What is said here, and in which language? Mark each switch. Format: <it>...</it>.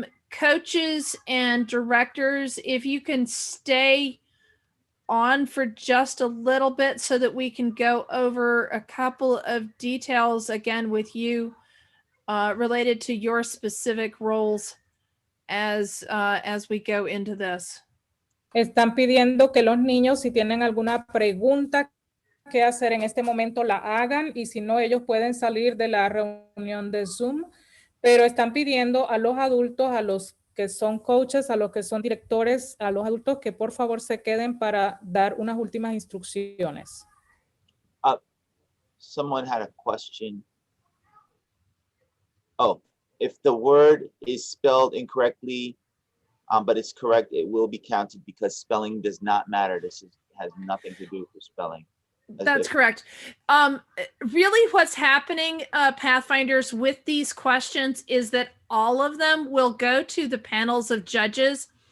<en>Coaches and directors, if you can stay on for just a little bit so that we can go over a couple of details again with you related to your specific roles as we go into this.</en> <es>Están pidiendo que los niños, si tienen alguna pregunta que hacer en este momento, la hagan, y si no, ellos pueden salir de la reunión de Zoom, pero están pidiendo a los adultos, a los que son coaches, a los que son directores, a los adultos que por favor se queden para dar unas últimas instrucciones.</es> <en>Someone had a question. Oh, if the word is spelled incorrectly, but it's correct, it will be counted because spelling does not matter. Has nothing to do with spelling. That's correct. Really what's happening, Pathfinders, with these questions is that all of them will go to the panels of judges.</en>